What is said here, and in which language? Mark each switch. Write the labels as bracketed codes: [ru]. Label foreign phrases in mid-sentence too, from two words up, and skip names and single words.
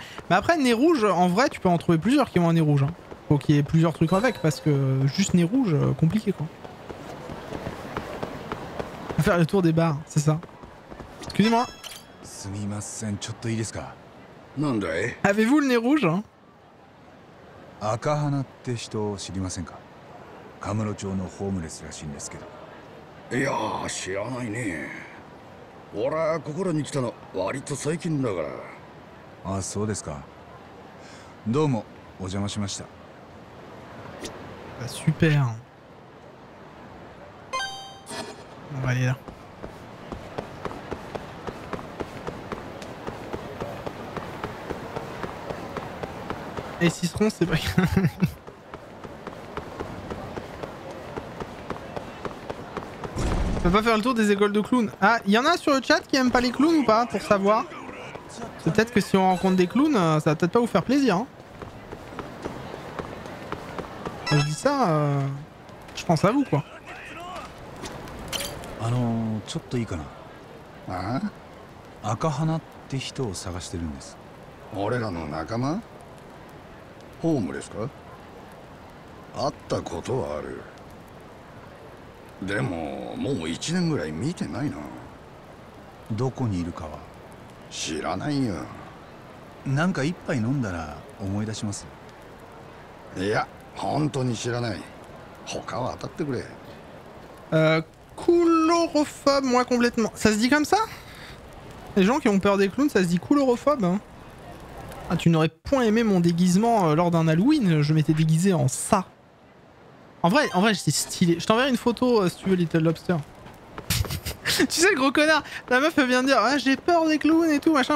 [fr] Mais après, nez rouge, en vrai, tu peux en trouver plusieurs qui ont un nez rouge. Hein. Faut qu'il y ait plusieurs trucs avec parce que juste nez rouge, compliqué quoi. Faire le tour des bars, c'est ça. Excusez-moi. Avez-vous le nez rouge hein? [ja] 赤花って人を知りませんか？カムロ町のホームレスらしいんですけど。いやー、知らないね。俺はここらに来たの割と最近だから。あ、そうですか。どうもお邪魔しました。 [fr] Super. On va aller là. Et Citron, c'est pas... On peut pas faire le tour des écoles de clowns. Ah, il y en a sur le chat qui aiment pas les clowns ou pas, pour savoir. C'est peut-être que si on rencontre des clowns, ça va peut-être pas vous faire plaisir. Hein. Quand je dis ça, je pense à vous quoi. [ja] ちょっといいかな。ああ？赤花って人を探してるんです。俺らの仲間？ホームレスか？会ったことはある。でももう1年ぐらい見てないな。どこにいるかは知らないよ。なんか一杯飲んだら思い出します。いや、本当に知らない。他は当たってくれ。 [fr] Couleurophobe, moi complètement. Ça se dit comme ça? Les gens qui ont peur des clowns, ça se dit couleurophobe hein. Ah, tu n'aurais point aimé mon déguisement lors d'un Halloween, je m'étais déguisé en ça. En vrai j'étais stylé. Je t'enverrai une photo si tu veux, Little Lobster. Tu sais le gros connard, la meuf elle vient de dire ah, j'ai peur des clowns et tout machin.